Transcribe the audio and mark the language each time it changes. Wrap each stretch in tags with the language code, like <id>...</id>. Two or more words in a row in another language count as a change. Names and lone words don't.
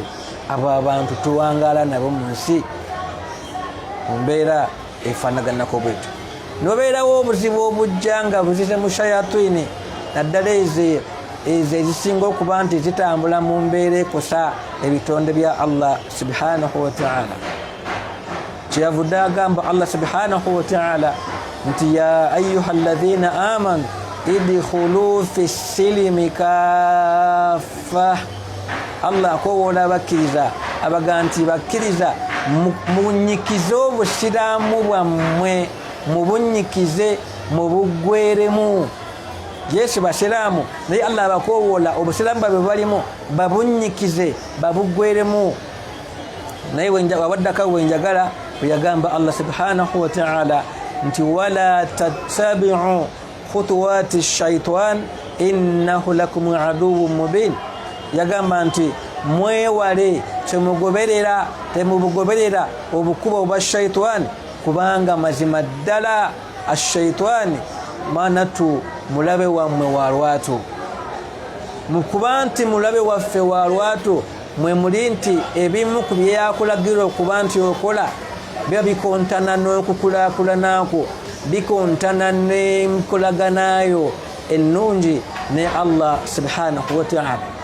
<lg>Abo abantu tuwangaala nabo mu nsi mu mbeera efaanaganako bwetyo. Nobeerawo obuzibu obujja nga buzize mu shayatini, naddala ezo ezisinga okuba nti zitambula mu mbeera ekosa ebitonde bya</lg> <ar>الله سبحانه وتعالى.</ar> <lg>Kyeyavudde agamba</lg> <ar>الله سبحانه وتعالى nti يا أيها الذين آمنوا ادخلوا في السلم كافة.</ar> <lg>Allah akowoola abakkiriza abaga nti bakkiriza munyikize obusiraamu bwammwe, mubunyikize mubuggweremu. Yesu basiraamu naye Allah abakowoola obusiraamu bwabwe balimu babunyikize babuggweremu. Naye wawaddako bwenjagala bwe yagamba</lg> <ar>الله سبحانه وتعالى nti ولا تتبعوا خطوات الشيطان إنه لكم عدو مبين.</ar> <lg>Yagamba nti mwewale temubugoberera obukubo obwa shaitani, kubanga mazima ddala ashaitani manatu mulabe wammwe wa lwatu. Mukuba nti mulabe waffe wa lwatu mwe muli nti ebimu ku byeyakulagira okuba nti okola biba bikontana n'okukulaakulanako, bikontana n'enkolaganayo ennungi ne</lg> <ar>الله سبحانه وتعالى.</ar>